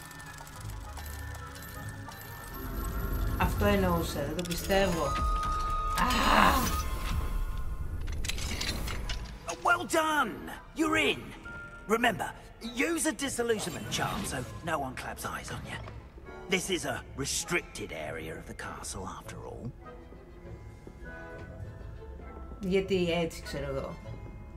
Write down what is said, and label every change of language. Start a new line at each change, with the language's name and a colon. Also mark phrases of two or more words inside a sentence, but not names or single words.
Greek: Αυτό εννοούσα, δεν το πιστεύω.
English: Well done! You're in! Remember, use a disillusionment charm so no one claps eyes on you. This is a restricted area of the castle, after all.
Greek: Γιατί έτσι, ξέρω εγώ.